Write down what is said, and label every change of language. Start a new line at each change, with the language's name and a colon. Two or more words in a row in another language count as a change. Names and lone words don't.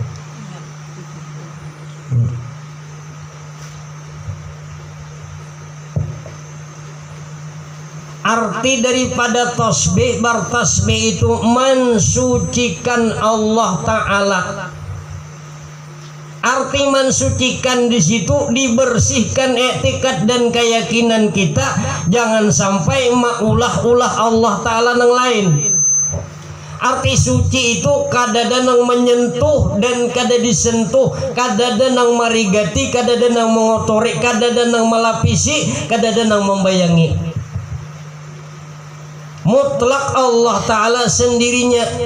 Indonesian: Arti daripada tasbih, bertasbih itu mensucikan Allah Ta'ala.
Banjar: Arti mensucikan di situ dibersihkan etikad dan keyakinan kita, jangan sampai maulah-ulah Allah Ta'ala yang lain. Arti suci itu kadada nang menyentuh dan kada disentuh, kadada nang marigati, kadada nang mengotori, kadada nang melapisi, kadada nang membayangi. Mutlak Allah Ta'ala sendirinya.